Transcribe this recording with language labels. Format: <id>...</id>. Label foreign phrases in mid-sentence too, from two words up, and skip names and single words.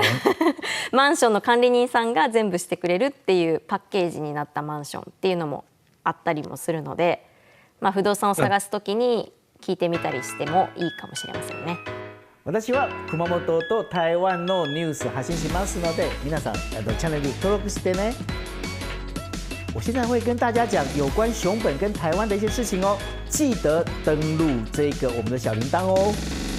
<ja>マンションの管理人さんが全部してくれるっていうパッケージになったマンションっていうのもあったりもするので、不動産を探すときに聞いてみたりしてもいいかもしれませんね。私は熊本と台湾のニュース発信しますので、皆さんチャンネル登録してね。</ja> <zh>我现在会跟大家讲有关熊本跟台湾的一些事情哦，记得登录这个我们的小铃铛哦。</zh>